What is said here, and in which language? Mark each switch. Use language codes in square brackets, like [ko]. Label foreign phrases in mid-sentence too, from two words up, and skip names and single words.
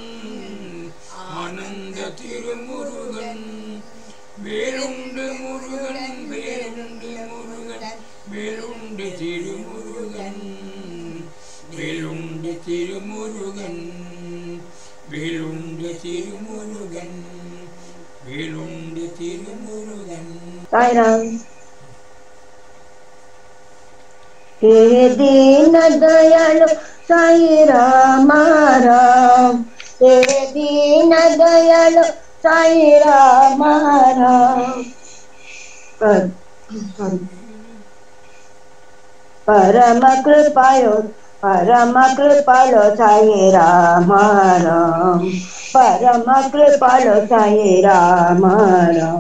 [ta] ஆனந்த திருமுருகன் வேலுண்டு முருகன் வேலுண்டு முருகன் வேலுண்டு திருமுருகன் வேலுண்டு திருமுருகன் வேலுண்டு திருமுருகன் [hi] साईराम। हे दीन दयालु साई राम राम, हे दीन दयालु साई राम राम। परम कृपालो साई राम राम, परम कृपालो साई राम राम।